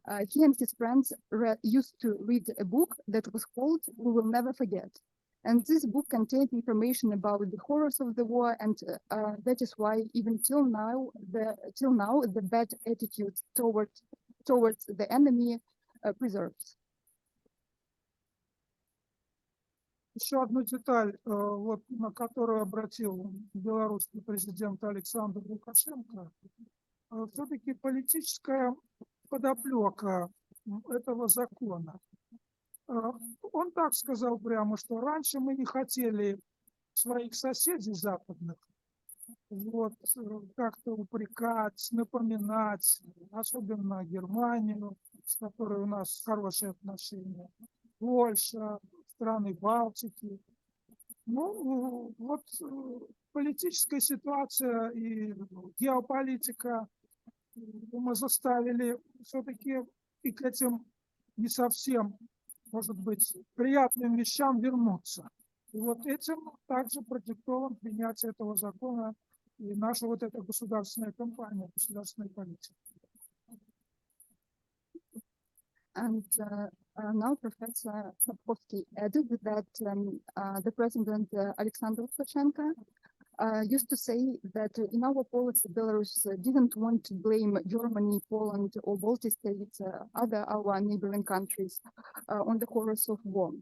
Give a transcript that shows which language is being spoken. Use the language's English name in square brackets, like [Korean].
[English] He and his friends used to read a book that was called "We Will Never Forget." And this book contained information about the horrors of the war, and that is why even till now the bad attitude towards the enemy preserves. [Russian] Еще одну деталь, вот, на которую обратил белорусский президент Александр Лукашенко, все-таки политическая подоплека этого закона. Он так сказал прямо, что раньше мы не хотели своих соседей западных вот, как-то упрекать, напоминать, особенно Германию, с которой у нас хорошие отношения, Польша, страны Балтики. Ну, вот политическая ситуация и геополитика мы заставили все-таки и к этим не совсем, может быть, приятным вещам вернуться. И вот этим также продиктован принятие этого закона и наша вот эта государственная кампания, государственная политика. [English] And now Professor Snapkovsky added that the President Alexander Lukashenko used to say that in our policy, Belarus didn't want to blame Germany, Poland, or Baltic states, other our neighboring countries on the horrors of war.